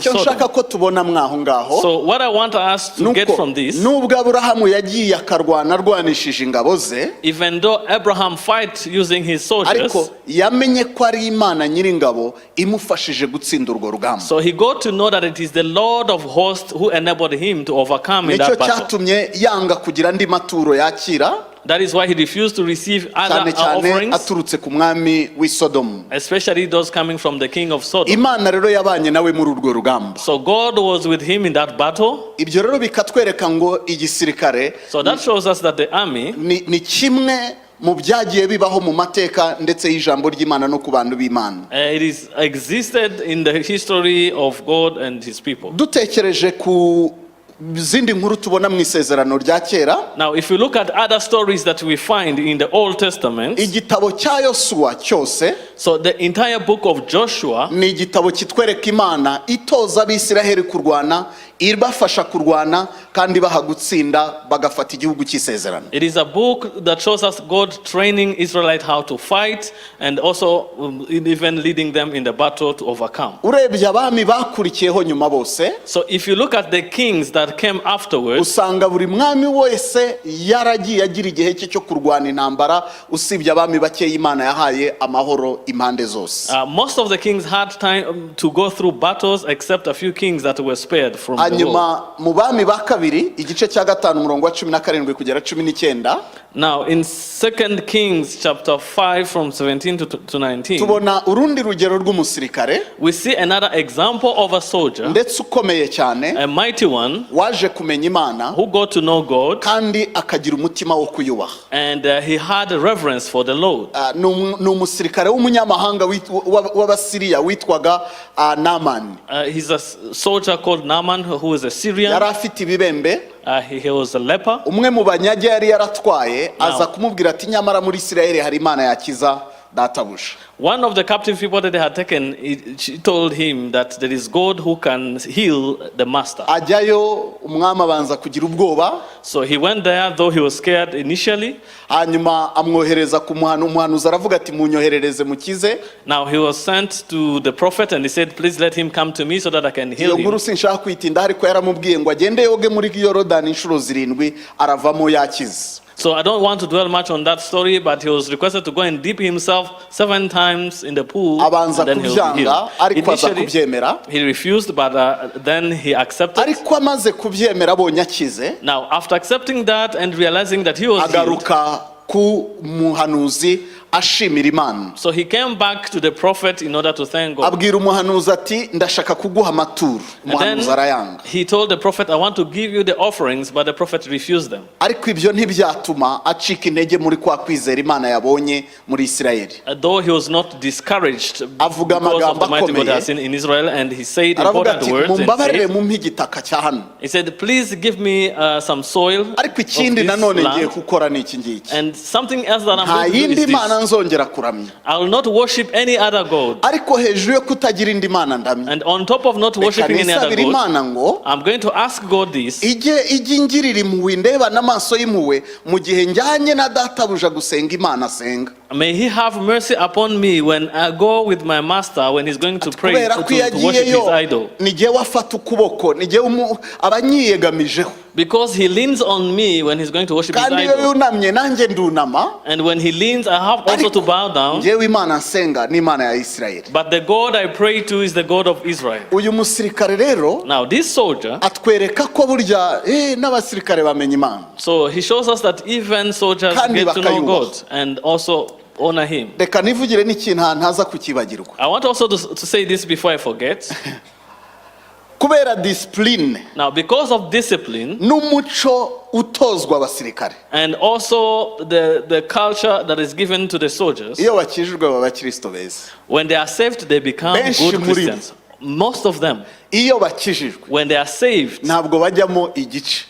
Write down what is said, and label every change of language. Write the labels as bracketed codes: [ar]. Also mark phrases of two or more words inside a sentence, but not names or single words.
[rw] icyo nshaka Sodom. ko tubona mwaho ngaho, [en] So what I want us to get from this, [rw] nubwo Aburahamu yagiye akarwana arwanishije ingabo ze, [en] even though Abraham fight using his soldiers, [rw] ariko yamenye ko ari Imana nyiringabo imufashije gutsinda urwo rugamba. [en] so he got to know that it is the Lord of hosts who enabled him to overcome in [rw] nicyo [en] that battle. [rw] cyatumye yanga kugira andi maturo yakira, [en] That is why he refused to receive [rw] cyane [en] other [rw] cyane [en] offerings, [rw] aturutse ku mwami w'i Sodomu. [en] especially those coming from the king of Sodom. [rw] Imana rero yabanye nawe muri urwo rugamba. [en] So God was with him in that battle. [rw] Ibyo rero bikatwereka ngo igisirikare [en] So that shows us that the army [rw] ni kimwe mu byagiye bibaho mu mateka ndetse y'ijambo ry'Imana no ku bantu b'Imana. [en] it is existed in the history of God and his people. [rw] Dutekereje ku zindi nkuru tubona mu isezerano rya kera, [en] Now, if you look at other stories that we find in the Old Testament, [rw] igitabo cya Yosuwa cyose [en] so the entire book of Joshua [rw] ni igitabo kitwereka Imana itoza Abisiraheli kurwana, ibafasha kurwana kandi baha gutsinda bagafata igihugu cy'isezerano. [en] it is a book that shows us God training Israelites how to fight and also even leading them in the battle to overcome. [rw] Urebye abami bakurikiyeho nyuma bose, [en] So if you look at the kings that came afterwards, [rw] usanga buri mwami wese yaragiye agira igihe cye cyo kurwana intambara, usibye abami bakeya Imana yahaye amahoro impande zose. [en] most of the kings had time to go through battles except a few kings that were spared from the war. [rw] Hanyuma mu bami ba kabiri igice cya 5 umurongo wa 17 kugera 19, [en] Now in 2 Kings chapter 5 from 17 to 19, [rw] tubona urundi rugero rw'umusirikare [en] we see another example of a soldier, [rw] ndetse ukomeye cyane, [en] a mighty one, [rw] waje kumenya Imana [en] who got to know God [rw] kandi akagira umutima wo kuyubaha. [en] and he had a reverence for the Lord. [rw] Ni umusirikare w'umunyamahanga w'Abasiriya witwaga Namani. [en] He's a soldier called Naaman who is a Syrian. [rw] Yari afite ibibembe, [en] He was a leper. [rw] umwe mu banyage yari yaratwaye aza kumubwira ati nyamara muri Isirayeli hari Imana yakiza databuja. [en] One of the captive people that they had taken, she told him that there is God who can heal the master. [rw] Ajyayo umwami abanza kugira ubwoba, [en] So he went there, though he was scared initially. [rw] hanyuma amwohereza ku umuhanuzi aravuga ati munyoherereze mukize. [en] Now he was sent to the prophet and he said, please let him come to me so that I can heal [rw] Iyo [en] him. [rw] nkuru sinshaka kwitinda, ariko yaramubwiye ngo agende yoge muri Yorodani inshuro 7 aravamo yakize. [en] So I don't want to dwell much on that story, but he was requested to go and dip himself 7 times in the pool, [rw] Abanza [en] and then he will be [rw] kubyanga, [en] healed. [rw] ariko aza [en] Initially, [rw] kubyemera. [en] he refused, but then he accepted. [rw] Ariko amaze kubyemera abonye akize, [en] Now, after accepting that and realizing that he was healed, [rw] agaruka ku muhanuzi ashimira Imana. [en] so he came back to the prophet in order to thank God. [rw] Abwira umuhanuzi ati ndashaka kuguha amaturo. [en] And [rw] Umuhanuzi arayanga. [en] then he told the prophet, I want to give you the offerings, but the prophet refused them. [rw] Ariko ibyo ntibyatuma acika intege muri kwa kwizera Imana yabonye muri Isirayeli. [en] Though he was not discouraged [rw] Avuga [en] because of [rw] amagambo [en] the mighty God [rw] akomeye. [en] has seen in Israel, and he said [rw] Aravuga [en] important [rw] ati [en] words. And [rw] mumbabarire [en] said, [rw] mumpe igitaka cya hano. [en] he said, please give me some soil of [rw] Ariko ikindi [en] this [rw] nanone ngiye [en] land. [rw] gukora ni iki ngiki. [en] And something else that I'm [rw] Nta [en] going to do [rw] yindi [en] is [rw] Mana [en] this. [rw] nzongera kuramya. [en] I will not worship any other God. [rw] Ariko hejuru yo kutagira indi Mana ndamya, [en] And on top of not [rw] reka [en] worshiping any other [rw] nisabire [en] God, [rw] Imana ngo [en] I'm going to ask God this. [rw] ijye ingirira impuhwe ndeba n'amaso y'impuhwe mu gihe njyanye na databuja gusenga Imana asenga. [en] May he have mercy upon me when I go with my master when he's going to pray, [rw] Kubera ko iyo [en] to worship his [rw] agiyeyo [en] idol. [rw] ni jyewe afata ukuboko, ni jyewe abanyiyegamijeho, [en] Because he leans on me when he's going to worship his [rw] kandi iyo [en] idol. [rw] yunamye nanjye ndunama. [en] And when he leans, I have also to bow down. [rw] Njyewe Imana nsenga ni Imana ya Isirayeli. [en] But the God I pray to is the God of Israel. [rw] Uyu musirikare rero [en] Now, this soldier, [rw] atwereka ko burya n'abasirikare bamenya Imana. [en] so he shows us that even soldiers [rw] Kandi [en] get to know [rw] bakayubaha. [en] God and also honor him. [rw] Reka nivugire n'ikintu ntaza kukibagirwa. [en] I want also to say this before I forget. [rw] Kubera discipline [en] Now, because of discipline [rw] n'umuco utozwa abasirikare, [en] and also the culture that is given to the soldiers, [rw] iyo bakijijwe baba abakristo beza. [en] when they are saved, they become [rw] Benshi [en] good [rw] muri bo. [en] Christians. Most of them, [rw] Iyo bakijijwe [en] when they are saved, [rw] ntabwo bajyamo igice.